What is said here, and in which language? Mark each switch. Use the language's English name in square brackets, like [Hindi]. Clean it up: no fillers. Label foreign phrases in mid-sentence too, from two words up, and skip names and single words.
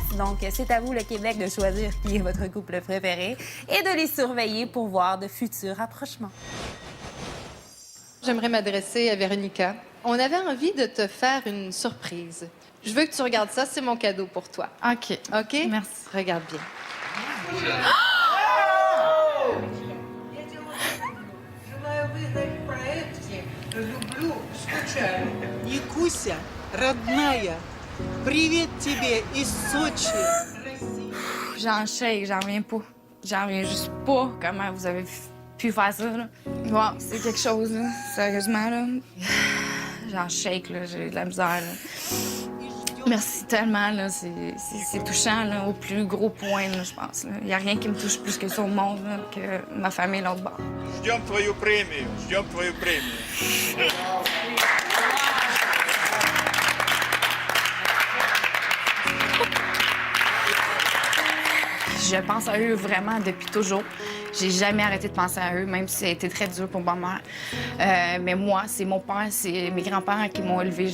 [French] Donc, c'est à vous, le Québec, de choisir qui est votre couple préféré et de les surveiller pour voir de futurs rapprochements. J'aimerais m'adresser à Véronica. On avait envie de te faire une surprise. Je veux que tu regardes ça, c'est mon cadeau pour toi. OK. OK? Merci. Regarde bien. [Russian] Якуся, родная, привет тебе из Сочи. [French] J'en shake, j'en reviens pas. J'en reviens juste pas comment vous avez pu faire ça, là. Wow, c'est quelque chose, là. Sérieusement, là. J'en shake, là. J'ai de la misère, là. Merci tellement, là. C'est touchant, là, au plus gros point, là, je pense. Il n'y a rien qui me touche plus que ça au monde, là, que ma famille l'autre bord. [Russian] Ждем твою премию, ждем твою премию. [French] Je pense à eux vraiment depuis toujours. J'ai jamais arrêté de penser à eux, même si ça a été très dur pour ma mère. Mais moi, c'est mon père, c'est mes grands-parents qui m'ont élevé.